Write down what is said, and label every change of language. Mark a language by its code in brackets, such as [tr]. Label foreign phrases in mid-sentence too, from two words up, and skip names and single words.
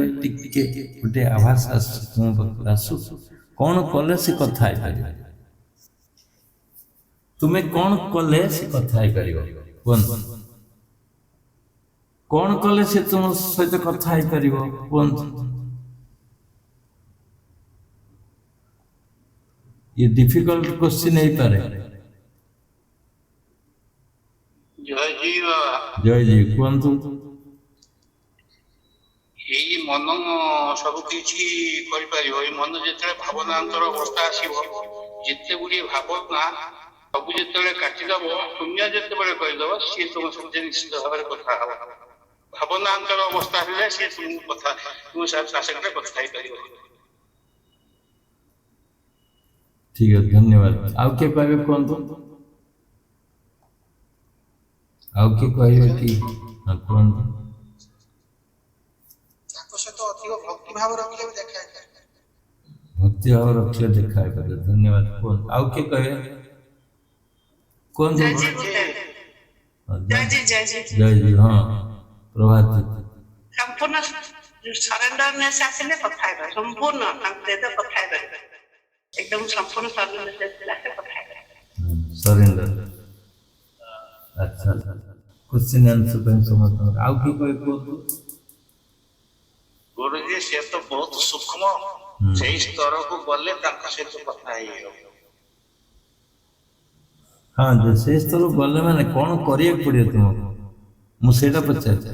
[or] ଟିକେ ଗୋଟେ ଆଭାସ ଆସୁଛି ତୁମ ପାଖକୁ, ଆସୁ, କଣ କଲେ ସେ କଥା ହେଇପାରିବ? ତୁମେ କଣ କଲେ ସେ କଥା ହେଇପାରିବ କୁହନ୍ତୁ? କଣ କଲେ ସେ ତୁମ ସହିତ କଥା ହେଇପାରିବ କୁହନ୍ତୁ? [en] ये difficult question ହେଇପାରେ। [or] ଜୟ ଜୀ କୁହନ୍ତୁ। ଏଇ ମନ ସବୁ କିଛି କରିପାରିବ। ଏଇ ମନ ଯେତେବେଳେ ଭାବନାନ୍ତର ଅବସ୍ଥା ଆସିବ, ଯେତେ ଗୁଡିଏ ଭାବନା ସବୁ ଯେତେବେଳେ କାଟିଦବ, ଶୂନ୍ୟ ଯେତେବେଳେ କରିଦବ, ସିଏ ତୁମ ସହିତ ନିଶ୍ଚିତ ଭାବରେ କଥା ହବ। ଭାବନାନ୍ତର ଅବସ୍ଥା ହେଲେ ସିଏ ତୁମ ସାଙ୍ଗରେ କଥା ହେଇପାରିବ। [bn] ঠিক আছে, ধন্যবাদ। [or] ଆଉ କିଏ କହିବେ କୁହନ୍ତୁ? ଆଉ କିଏ କହିବେ କି? କୁହନ୍ତୁ। ତାଙ୍କ ସହିତ ଅଧିକ ଭକ୍ତି ଭାବ ରଖିଲେ ବି ଦେଖା ହେଇପାରିବ। ଭକ୍ତି ଭାବ ରଖିଲେ ଦେଖା ହେଇପାରିବ। ଧନ୍ୟବାଦ। କୁହନ୍ତୁ। ଆଉ କିଏ କହିବେ କୁହନ୍ତୁ? ଜୟ ଜୀ। ହଁ, ପ୍ରଭାତ। ସମ୍ପୂର୍ଣ୍ଣ ସରେଣ୍ଡରନେସ୍ ଆସିଲେ କଥା ହେଇପାରିବ, ସମ୍ପୂର୍ଣ୍ଣ ତାଙ୍କୁ ଦେହ କଥା ହେଇପାରିବ, ଏକଦମ ସମ୍ପୂର୍ଣ୍ଣ सरेंडर। अच्छा, [en] question answer [or] ପାଇଁ ସମସ୍ତଙ୍କର ଆଉ କି କହି କୁହନ୍ତୁ? ଗୁରୁଜୀ ସେ ତ ବହୁତ ସୂକ୍ଷ୍ମ, ସେଇ ସ୍ତରକୁ ଗଲେ ତାଙ୍କ ସହିତ କଥା ହେଇଯିବ। ହଁ, ଯେ ସେଇ ସ୍ତରକୁ ଗଲେ ମାନେ କଣ କରିବାକୁ ପଡିବ ତୁମକୁ? ମୁଁ ସେଇଟା ପଚାରୁଛି।